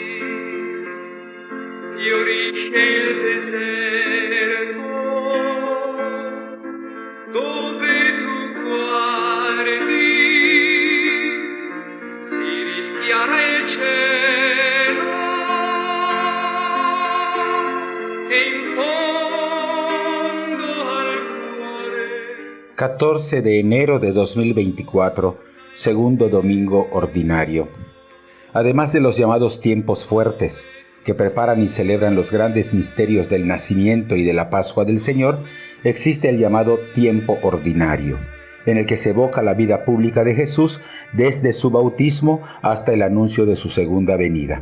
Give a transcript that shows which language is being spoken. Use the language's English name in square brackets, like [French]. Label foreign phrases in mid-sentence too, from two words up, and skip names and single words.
[Italian] fiorisce il deserto, dove tu guardi, si rischiara il cielo, e in fondo al cuore. [Spanish] 14 de enero de 2024, segundo domingo ordinario. Además de los llamados tiempos fuertes, que preparan y celebran los grandes misterios del nacimiento y de la Pascua del Señor, existe el llamado tiempo ordinario, en el que se evoca la vida pública de Jesús desde su bautismo hasta el anuncio de su segunda venida.